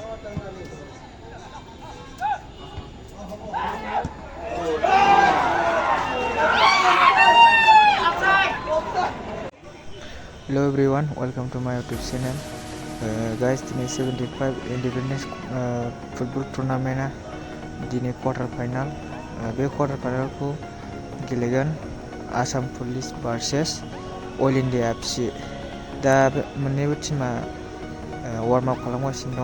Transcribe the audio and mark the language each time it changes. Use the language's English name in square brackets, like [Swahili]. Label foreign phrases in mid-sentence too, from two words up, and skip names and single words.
[English] Hello everyone, welcome to my YouTube channel. Guys, [Bodo] दिनै 75 Independence फुटबल टुर्नामेन्टआ दिनै [English] quarter final [Bodo] बे क्वार्टार फाइनालखौ गेलेगोन आसाम पुलिस भार्सेस अल इन्डिया एफसि। दा मोननैबो टीमा [English] warm up [Bodo] खालामगासिनो दं।